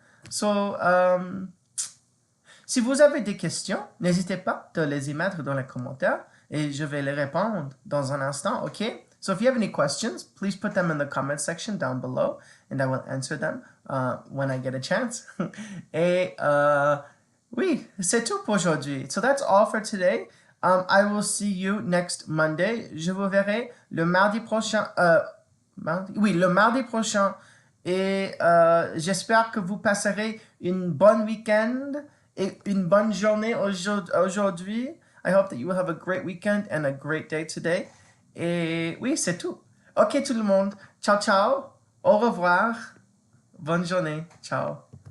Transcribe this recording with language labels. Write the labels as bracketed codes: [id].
[fr] So, si vous avez des questions, n'hésitez pas de les y mettre dans les commentaires et je vais les répondre dans un instant, OK? [en] So if you have any questions, please put them in the comment section down below and I will answer them when I get a chance. [fr] Et oui, c'est tout pour aujourd'hui. [en] So that's all for today. I will see you next Monday. [fr] Je vous verrai le mardi prochain. Le mardi prochain. Et j'espère que vous passerez une bonne week-end et une bonne journée aujourd'hui. [en] I hope that you will have a great weekend and a great day today. [fr] Et oui, c'est tout. OK tout le monde. Ciao, ciao. Au revoir. Bonne journée. Ciao.